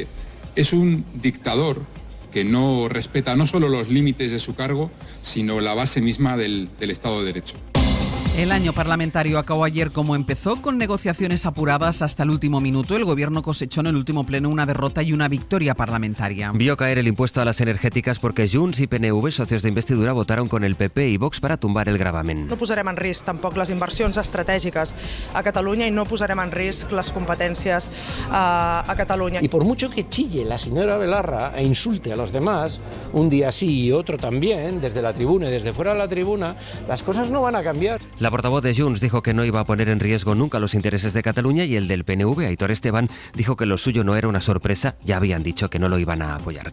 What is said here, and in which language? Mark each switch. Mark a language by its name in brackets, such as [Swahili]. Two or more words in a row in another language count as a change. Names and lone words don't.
[Spanish] Es un dictador que no respeta no solo los límites de su cargo, sino la base misma del Estado de Derecho. El año parlamentario acabó ayer como empezó, con negociaciones apuradas hasta el último minuto. El Gobierno cosechó en el último pleno una derrota y una victoria parlamentaria. Vio caer el impuesto a las [Catalan] energètiques perquè [Spanish] Junts i PNV, socios de investidura, votaron con el PP y Vox para tumbar el gravamen. [Catalan] No posarem en risc tampoc les inversions estratègiques a Catalunya i no posarem en risc les competències a Catalunya. [Spanish] Y por mucho que chille la señora Belarra e insulte a los demás, un día sí y otro también, desde la tribuna y desde fuera de la tribuna, las cosas no van a cambiar. La portavoz de Junts dijo que no iba a poner en riesgo nunca los intereses de Cataluña, y el del PNV, Aitor Esteban, dijo que lo suyo no era una sorpresa, ya habían dicho que no lo iban a apoyar.